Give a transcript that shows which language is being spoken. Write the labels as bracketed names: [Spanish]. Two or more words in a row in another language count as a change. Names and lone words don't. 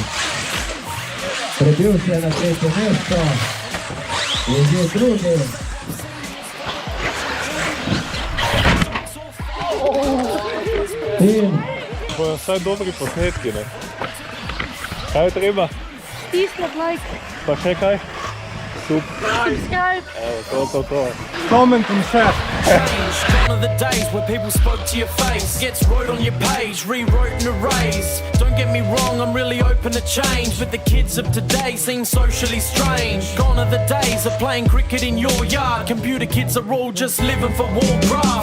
[Slovenian] Prebil se je na tretje mesto, je že drugi. In Bojo vsaj dobri posnetki, ne? Kaj je treba? Stisniti like, Pa še kaj? subscribe. Evo, to. [English] Comment in share. Gone are the days where people spoke to your face, gets wrote on your page, rewrote and erased. Don't get me wrong, I'm really open to change, but the kids of today seem socially strange. Gone are the days of playing cricket in your yard, computer kids are all just living for Warcraft.